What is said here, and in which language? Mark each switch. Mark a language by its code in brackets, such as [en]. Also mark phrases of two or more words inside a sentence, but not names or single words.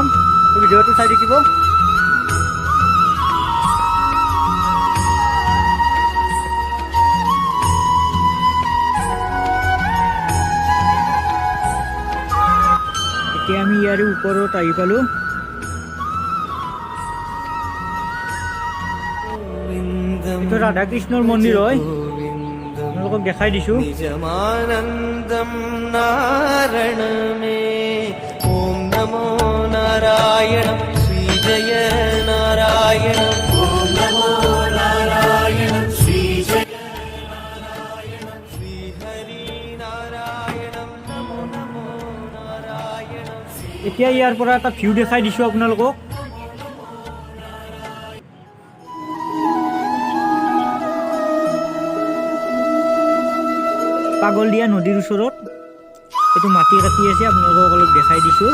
[as] ভিডিঅ'টো চাই থাকিব। এতিয়া আমি ইয়াৰে ওপৰত আহি পালোঁ। এইটো ৰাধা কৃষ্ণৰ মন্দিৰ হয়, আপোনালোকক দেখাই দিছোঁ। [sa] निजमानन्दं नारण मे ॐ नमो नारायण श्रीजय नारायण ॐ नमो नारायण श्रीजय श्रीहरि नारायणं नमो नमो नारायण। [as] এতিয়া ইয়াৰ পৰা এটা ভিউ দেখাই দিছোঁ আপোনালোকক। পাগলদিয়া নদীৰ ওচৰত এইটো মাটি কাটি আছে, আপোনালোকক অলপ দেখাই দিছোঁ।